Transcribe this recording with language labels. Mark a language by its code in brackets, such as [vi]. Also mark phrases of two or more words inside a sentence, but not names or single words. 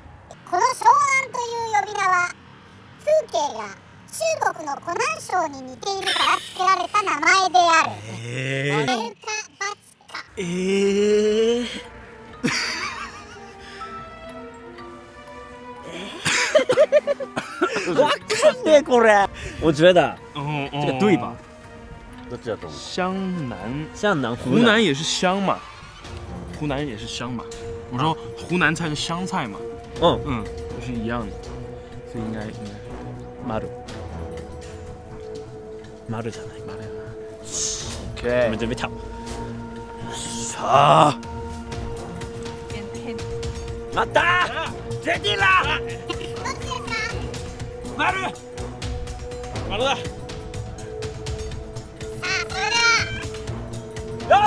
[ja] この湘南という呼び名は風景が中国の湖南省に似ているから付けられた名前である。丸か×か。わかんねえこれ。 [zh] 我觉得这个对吧？ [ja] どっちだと思う？ [zh] 湘南，像南湖南也是湘嘛，湖南也是湘嘛。我说湖南菜是湘菜嘛，就是一样的，所以应该 [ja] 丸じゃない。丸やな。 [zh] 我 OK，们准备跳。 [ja] さあ。待った。 [zh] 决定了。 [ja] どっちですか？丸。丸だ。さあ、それでは